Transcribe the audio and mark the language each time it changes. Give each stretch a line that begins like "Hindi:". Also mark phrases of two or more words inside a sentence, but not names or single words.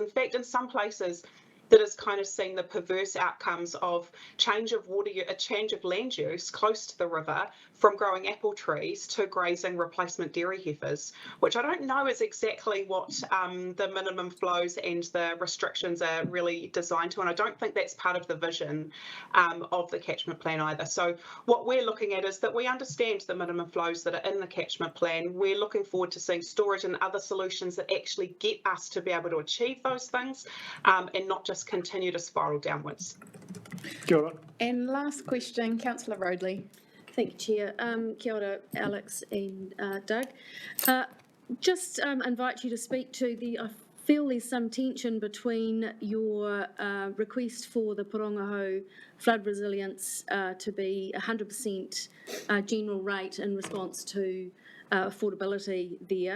English: In fact, in some places, that has kind of seen the perverse outcomes of a change of land use close to the river from growing apple trees to grazing replacement dairy heifers, which I don't know is exactly what the minimum flows and the restrictions are really designed to, and I don't think that's part of the vision of the catchment plan either. So what we're looking at is that we understand the minimum flows that are in the catchment plan. We're looking forward to seeing storage and other solutions that actually get us to be able to achieve those things and not just continue to spiral downwards.
Māori: Kia ora.
English: And last question, Councillor Roadley. Thank you, Chair.
Māori: Kia ora,
English: Alex and Doug. Just invite you to speak to I feel there's some tension between your request for the Porongahau flood resilience to be 100% general rate in response to affordability there.